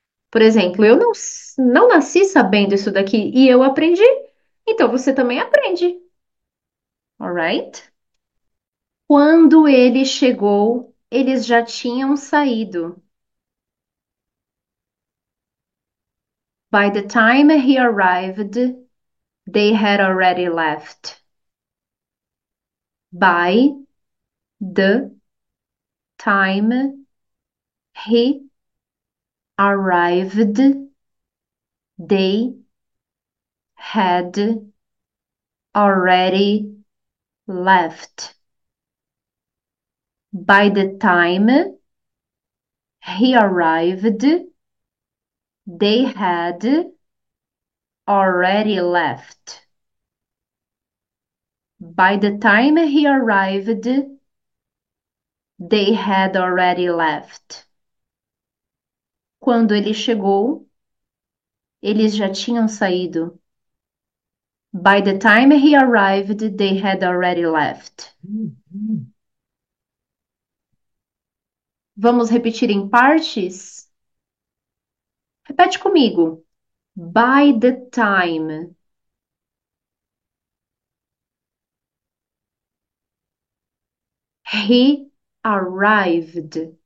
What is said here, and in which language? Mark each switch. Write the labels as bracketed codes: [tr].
[pt] Por exemplo, eu não nasci sabendo isso daqui e eu aprendi. Então você também aprende. Alright? Quando ele chegou, eles já tinham saído. [en] By the time he arrived, they had already left. By the time he arrived, they had already left. By the time he arrived, they had already left. By the time he arrived, they had already left. [pt] Quando ele chegou, eles já tinham saído. [en] By the time he arrived, they had already left. [pt] Vamos repetir em partes? Repete comigo. [en] By the time. He arrived.